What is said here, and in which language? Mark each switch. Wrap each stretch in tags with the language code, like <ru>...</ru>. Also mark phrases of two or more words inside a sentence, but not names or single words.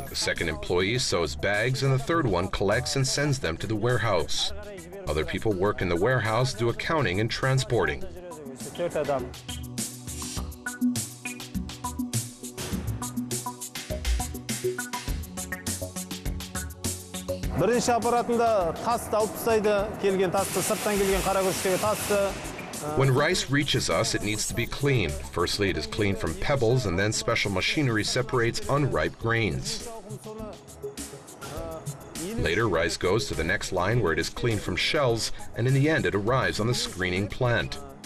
<en>The second employee sews bags and the third one collects and sends them to the warehouse. Other people work in the warehouse, do accounting and transporting.</en> <kk>Birinchi аппаратында тасты алып тастайды, келген тасты, сырттан келген қара күріштегі тасты.</kk> <en>When rice reaches us, it needs to be cleaned. Firstly, it is cleaned from pebbles, and then special machinery separates unripe grains. Later, rice goes to the next line where it is cleaned from shells, and in the end it arrives on the screening plant.</en>